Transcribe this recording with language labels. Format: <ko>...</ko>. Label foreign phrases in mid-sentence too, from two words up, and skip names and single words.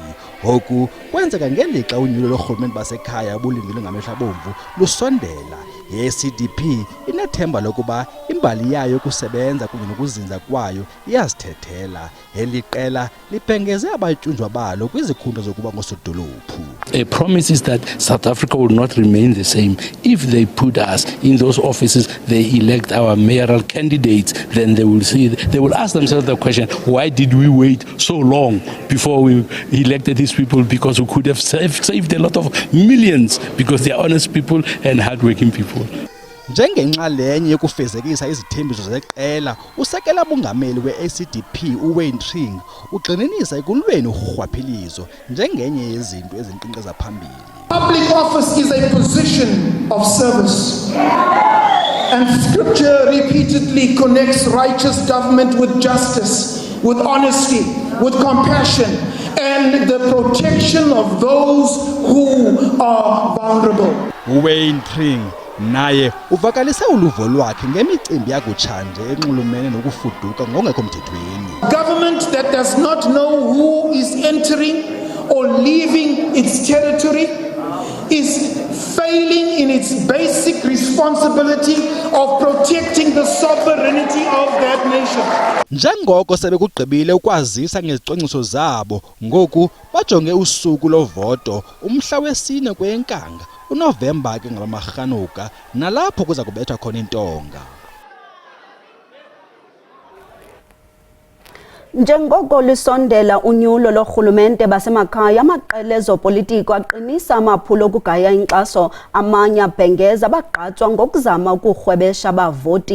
<xh>Oku kwenzeka ngelixa unyulo lorhulumente basekhaya obulindelwe ngamehlo abomvu lusondela. I-ACDP inethemba lokuba imbali yayo yokusebenza kunye nokuzinza kwayo iyazithethela. Eli qela libhengeze abatyunjwa balo kwizikhundla zokuba ngosodolophu.</xh> <en>A promise is that South Africa will not remain the same. If they put us in those offices, they elect our mayoral candidates, then they will ask themselves the question, why did we wait so long before we elected these people? Because we could have saved a lot of millions because they are honest people and hardworking people.</en> <xh>Njengenxalenye yokufezekisa izithembiso zeqela, usekela mongameli we-ACDP uWayne Thering ugxininisa ekulweni urhwaphilizo njengenye yezinto ezinkqenkqeza phambili.</xh> <en>Public office is a position of service. And scripture repeatedly connects righteous government with justice, with honesty, with compassion, and the protection of those who are vulnerable.</en> <xh>uWayne Thering naye uvakalise uluvo lwakhe ngemicimbi yakutshanje enxulumene nokufuduka ngokungekho mthethweni.</xh> <en>Government that does not know who is entering or leaving its territory is failing in its basic responsibility of protecting the sovereignty of that nation.</en> <xh>Njengoko sebekugqibile ukwazisa ngezicwangciso zabo, ngoku bajonge usuku lovoto umhla wesine kweyeNkanga uNovemba ke ngamaRhanuka nalapho kuza kubethwa khona intonga. Njengoko lisondela unyulo lorhulumente basemakhaya amaqela ezopolitiko aqinisa amaphulo okugaya inkxaso amanye abhengeza abagqatswa ngokuzama ukurhwebesha abavoti.</xh>